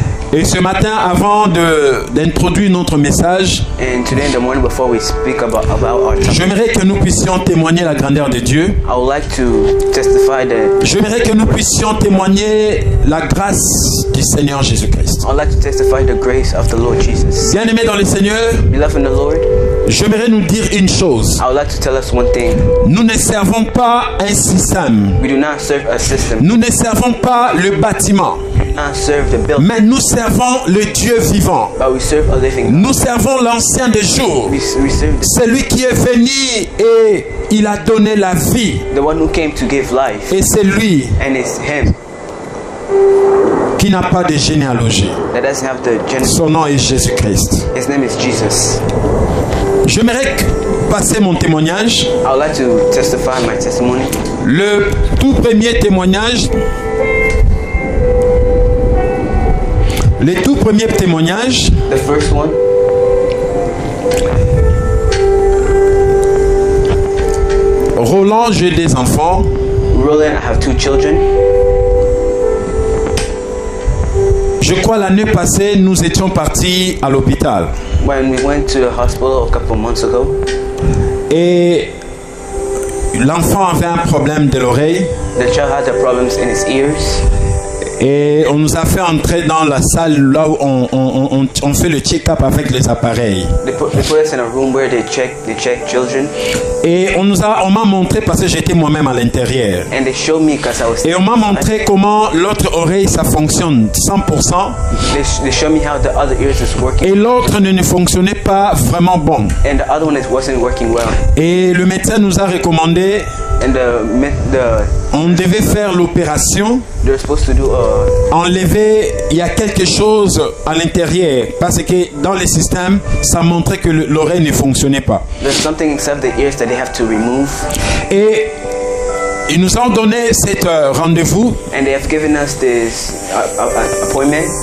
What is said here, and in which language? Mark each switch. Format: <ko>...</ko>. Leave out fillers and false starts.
<fr>Et ce matin, avant d'introduire notre message,</fr> <en>and today in the morning before we speak about our topic,</en> <fr>j'aimerais que nous puissions témoigner la grandeur de Dieu.</fr> <en>I would like to testify that.</en> <fr>J'aimerais que nous puissions témoigner la grâce du Seigneur Jésus-Christ.</fr> <en>I would like to testify the grace of the Lord Jesus.</en> <fr>Bien-aimés dans le Seigneur,</fr> <en>beloved in the Lord,</en> <fr>j'aimerais nous dire une chose.</fr> <en>I would like to tell us one thing.</en> <fr>Nous ne servons pas un système.</fr> <en>We do not serve a system.</en> <fr>Nous ne servons pas le bâtiment.</fr> <en>Serve the building.</en> <fr>Mais nous servons le Dieu vivant.</fr> <en>But we serve a living God.</en> <fr>Nous servons l'ancien des jours. Celui qui est venu et il a donné la vie.</fr> <en>The one who came to give life.</en> <fr>Et c'est lui.</fr> <en>And it's him.</en> <fr>Qui n'a pas de généalogie.</fr> <en>That doesn't have the genealogy.</en> <fr>Son nom est Jésus-Christ.</fr> <en>His name is Jesus.</en> <fr>J'aimerais passer mon témoignage.</fr> <en>I would like to testify my testimony.</en> <fr>Le tout premier témoignage. Le tout premier témoignage.</fr> <en>The first one.</en> <fr>Roland, j'ai des enfants.</fr> <en>Roland, I have 2 children.</en> <fr>Je crois l'année passée, nous étions partis à l'hôpital.</fr> <en>When we went to the hospital a couple months ago.</en> <fr>Et l'enfant avait un problème de l'oreille.</fr> <en>The child had the problems in his ears.</en> <fr>Et on nous a fait entrer dans la salle là où on fait le check-up avec les appareils.</fr> <en>They put us in a room where they check children.</en> <fr>Et on m'a montré, parce que j'étais moi-même à l'intérieur.</fr> <en>And they showed me because I was.</en> <fr>Et on m'a montré comment l'autre oreille ça fonctionne 100%.</fr> <en>They showed me how the other ears is working.</en> <fr>Et l'autre ne fonctionnait pas vraiment bon.</fr> <en>And the other one wasn't working well.</en> <fr>Et le médecin nous a recommandé.</fr> <en>And</en> <fr>on devait faire l'opération.</fr> <en>They're supposed to do</en> <fr>enlever, il y a quelque chose à l'intérieur, parce que dans le système, ça montrait que l'oreille ne fonctionnait pas.</fr> <en>There's something inside the ears that they have to remove.</en> <fr>Et ils nous ont donné cet rendez-vous.</fr> <en>And they have given us this appointment.</en>